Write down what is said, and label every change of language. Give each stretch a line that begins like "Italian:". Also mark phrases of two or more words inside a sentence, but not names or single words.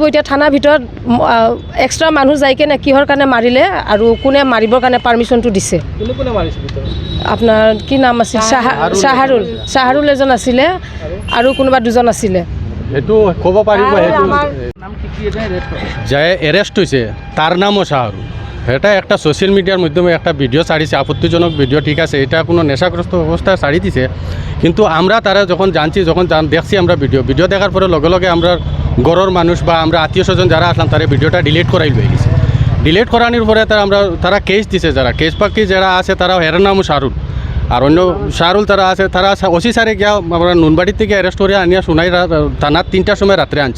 Assamese: এতিয়া থানাৰ ভিতৰত এক্সট্ৰা মানুহ যাই কেনে কিহৰ কাৰণে মাৰিলে আৰু কোনে মাৰিবৰ কাৰণে পাৰ্মিশ্যনটো দিছে? আপোনাৰ কি নাম আছিল? চাহাৰুল এজন আছিলে আৰু কোনোবা 2জন আছিলে। এইটো ক'ব পাৰিব যে এৰেষ্ট হৈছে, তাৰ নামও শাহরুল।
Bangla: এটা একটা সোশ্যাল মিডিয়ার মাধ্যমে একটা ভিডিও ছাড়িছে, আপত্তিজনক ভিডিও, ঠিক আছে, এটা কোনো নেশাগ্রস্ত অবস্থায় ছাড়ি দিছে। কিন্তু আমরা তারা যখন জানছি, দেখছি আমরা ভিডিও দেখার পরে লগে লগে আমরা গড়ের মানুষ বা আমরা আত্মীয় স্বজন যারা আসলাম তারা ভিডিওটা ডিলিট করাই লয়ে গেছে। ডিলিট করানোর পরে তারা কেস দিছে, যারা কেস পাকি যারা আছে তারা এর নামও শাহরুল, আর অন্য শাহরুল তারা আছে, তারা ওসি সারে গিয়া আমরা নুনবাড়ির থেকে অ্যারেস্ট করে আনিয়া সোনাই থানার 3টার সময় রাত্রে আনছে।